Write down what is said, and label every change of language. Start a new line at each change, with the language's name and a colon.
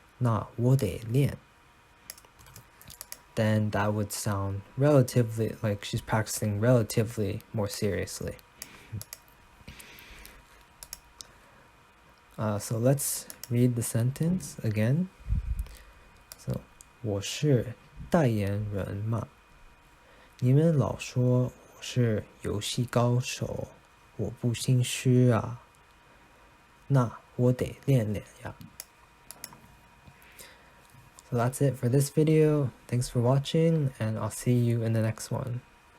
Chinese: 那我得练.
English: Then that would sound relatively like she's practicing relatively more seriously. So let's read the sentence again.
Chinese: So 我是代言人嘛，你们老说我是游戏高手，我不心虚啊，那我得练练呀。
English: So that's it for this video. Thanks for watching, and I'll see you in the next one.